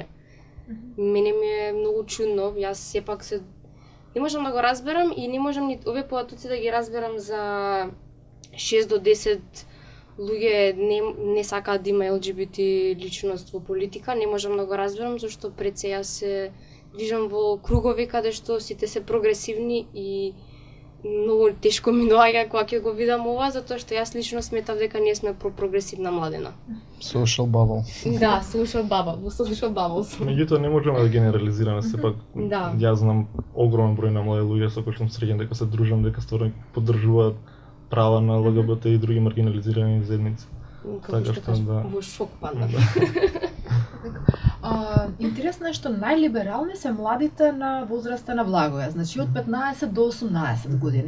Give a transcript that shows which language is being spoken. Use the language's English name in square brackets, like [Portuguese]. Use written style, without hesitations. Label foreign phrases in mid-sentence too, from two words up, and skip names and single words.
[Macedonian] Мене ми е многу чудно, јас сепак не можам да го разберам и не можам ни овие податоци да ги разберам за 6 до 10 луѓе не сакаат да има ЛГБТ личност во политика, не можам да го разберам зашто пред се јас се движам во кругови каде што сите се прогресивни и многу тешко ми доаѓа кога ќе го видам ова, затоа што јас лично сметав дека ние сме прогресивна младина. [English] Social bubble. Да, social bubbles. [Macedonian] Меѓутоа не можеме да генерализираме, сепак Да. Јас знам огромен број на млади луѓе со кои сум среќен, дека се дружам, дека стварно поддржуваат права на ЛГБТ и други маргинализирани заедници. Како што кажа, во шок падна. Интересно е што најлиберални се младите на возраста на Благоја, значи од 15 до 18 години.